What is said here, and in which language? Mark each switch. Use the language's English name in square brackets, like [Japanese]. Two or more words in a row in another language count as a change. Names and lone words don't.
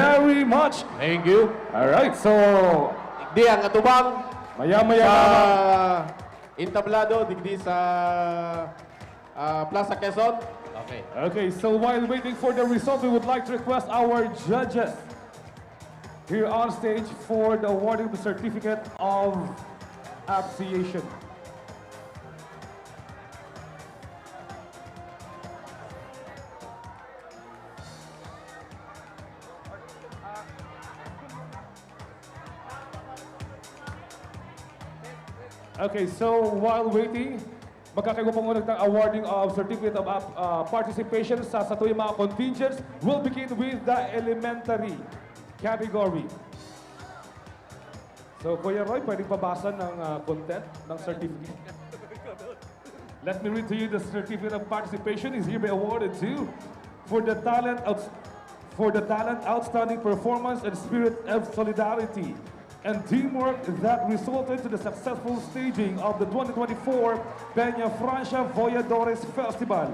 [English] very much. Thank you. Alright, so [Bikol] Di ang atubang maya-maya sa na entablado digdi sa Plaza Quezon. [English] Okay. Okay, so while waiting for the result, we would like to request our judges here on stage for the awarding the certificate of appreciation. Okay, so while waiting, [Filipino] magkakaroon po muna ng [English] awarding of certificate of participation [Filipino] sa tuyong mga contingents. [English] We'll begin with the elementary category. So, [Filipino] Kuya Roy, pwedeng pabasa ng content ng certificate. [English] Let me read to you the certificate of participation is hereby awarded to for the talent outstanding performance and spirit of solidarity and teamwork that resulted to the successful staging of the 2024 Peñafrancia Voyadores Festival.